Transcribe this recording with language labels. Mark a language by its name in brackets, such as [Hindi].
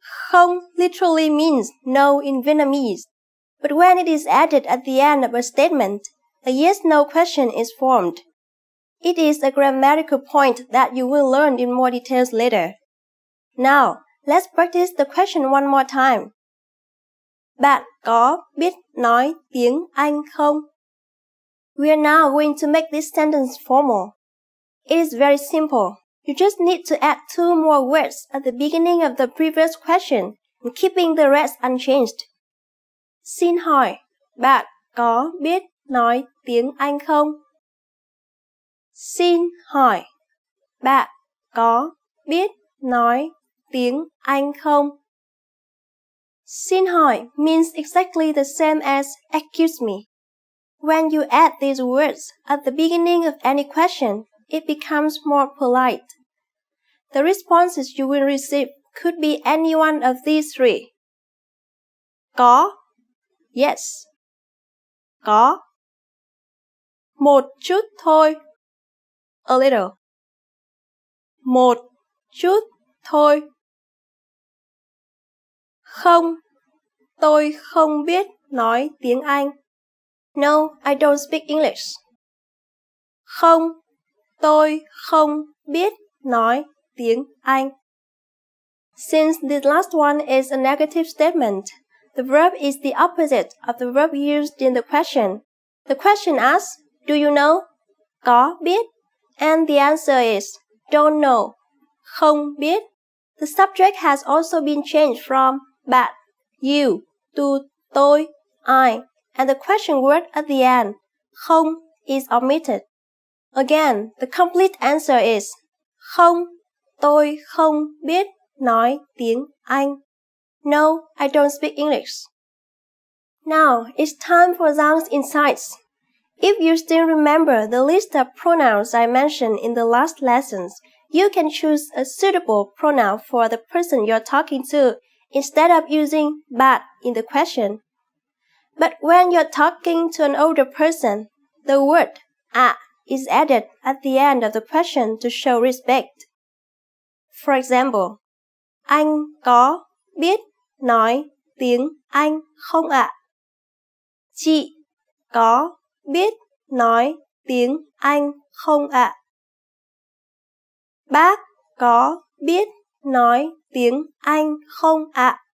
[English] Không literally means no in Vietnamese, but when it is added at the end of a statement, a yes-no question is formed. It is a grammatical point that you will learn in more details later. Now, let's practice the question one more time. [Vietnamese] Bạn có biết nói tiếng Anh không? [English] We are now going to make this sentence formal. It is very simple. You just need to add 2 more words at the beginning of the previous question and keeping the rest unchanged. [Vietnamese] Xin hỏi, bạn có biết nói tiếng Anh không? Xin hỏi, bạn có biết nói tiếng Anh không? [English] Xin hỏi means exactly the same as excuse me. When you add these words at the beginning of any question, it becomes more polite. The responses you will receive could be any one of these 3. [Vietnamese] Có, [English] yes. [Vietnamese] Có. Một chút thôi, [English] a little. [Vietnamese] Một chút thôi. Không, tôi không biết nói tiếng Anh. [English] No, I don't speak English. [Vietnamese] Không, tôi không biết nói tiếng Anh. [English] Since this last one is a negative statement, the verb is the opposite of the verb used in the question. The question asks, do you know? Có biết. And the answer is, don't know. Không biết. The subject has also been changed from bạn, you, to tôi, I, and the question word at the end, không, is omitted. Again, the complete answer is, [Vietnamese] không, tôi không biết nói tiếng Anh. [English] No, I don't speak English. Now, it's time for Zhang's insights. If you still remember the list of pronouns I mentioned in the last lessons, you can choose a suitable pronoun for the person you're talking to instead of using bạn in the question. But when you're talking to an older person, the word ạ is added at the end of the question to show respect. For example, [Vietnamese] anh có biết nói tiếng Anh không ạ? Chị có biết nói tiếng Anh không ạ? Bác có biết nói tiếng Anh không ạ?